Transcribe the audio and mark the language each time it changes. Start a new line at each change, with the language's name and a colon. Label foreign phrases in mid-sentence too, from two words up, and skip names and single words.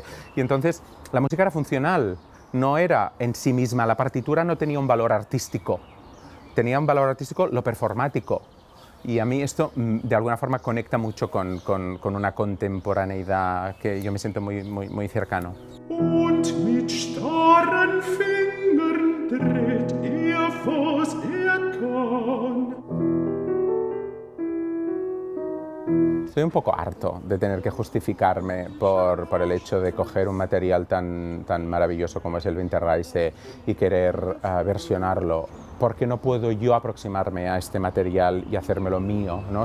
Spanish: Y entonces la música era funcional, no era en sí misma, la partitura no tenía un valor artístico, tenía un valor artístico lo performático. Y a mí esto de alguna forma conecta mucho con una contemporaneidad que yo me siento muy cercano.
German: Und mit starren Fingern dreht was kann.
Spanish: Estoy un poco harto de tener que justificarme por el hecho de coger un material tan maravilloso como es el Winterreise y querer versionarlo. ¿Por qué no puedo yo aproximarme a este material y hacérmelo mío, ¿no?